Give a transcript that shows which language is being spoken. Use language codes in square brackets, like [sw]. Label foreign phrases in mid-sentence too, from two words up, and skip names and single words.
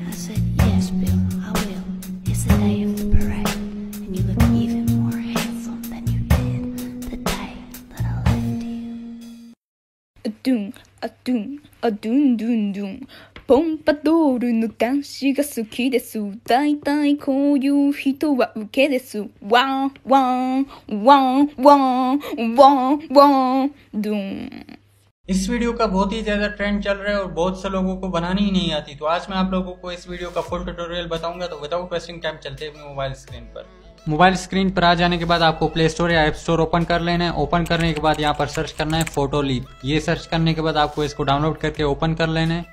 [en] I said, yes, Bill, I will. It's the day of the parade, and you look even more handsome than you did the day that I left you. A-doon, a-doon, a-doon, doon, doon. [ja] ポンパドールの男子が好きです。だいたいこういう人はウケです。ワンワンワンワンワンワンドン。 [hi] इस वीडियो का बहुत ही ज्यादा ट्रेंड चल रहा है और बहुत से लोगों को बनानी ही नहीं आती। तो आज मैं आप लोगों को इस वीडियो का [en] full tutorial [hi] बताऊंगा। तो [en] without wasting time [hi] चलते हैं अपनी [en] mobile screen [hi] पर। [en] mobile screen [hi] पर आ जाने के बाद आपको प्ले स्टोर या ऐप स्टोर ओपन कर लेना है। ओपन करने के बाद यहाँ पर सर्च करना है फोटो लीप। ये सर्च करने के बाद आपको इसको डाउनलोड करके ओपन कर लेना है।